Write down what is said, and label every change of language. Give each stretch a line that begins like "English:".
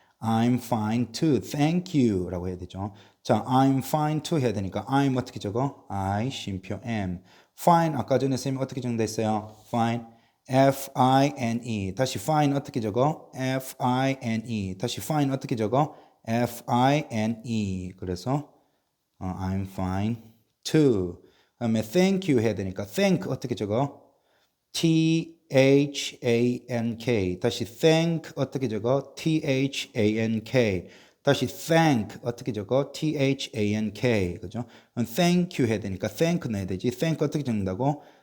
English: I'm fine too. Thank you
Korean: 라고 해야 되죠. 자,
English: I'm fine too
Korean: 해야 되니까 I'm 어떻게 적어?
English: I 쉼표 am.
Korean: fine 아까 전에 쌤이 어떻게 정도했어요?
English: fine F-I-N-E.
Korean: 다시 fine 어떻게 적어?
English: F-I-N-E.
Korean: 다시 fine 어떻게 적어?
English: F-I-N-E.
Korean: 그래서
English: I'm fine too.
Korean: 그다음에 thank you 해야 되니까 thank 어떻게 적어?
English: T-H-A-N-K.
Korean: 다시 thank 어떻게 적어?
English: T-H-A-N-K.
Korean: 다시 thank 어떻게 적어?
English: T-H-A-N-K.
Korean: 그죠?
English: thank you
Korean: 해야 되니까 thank 넣어야 되지. thank 어떻게 적는다고?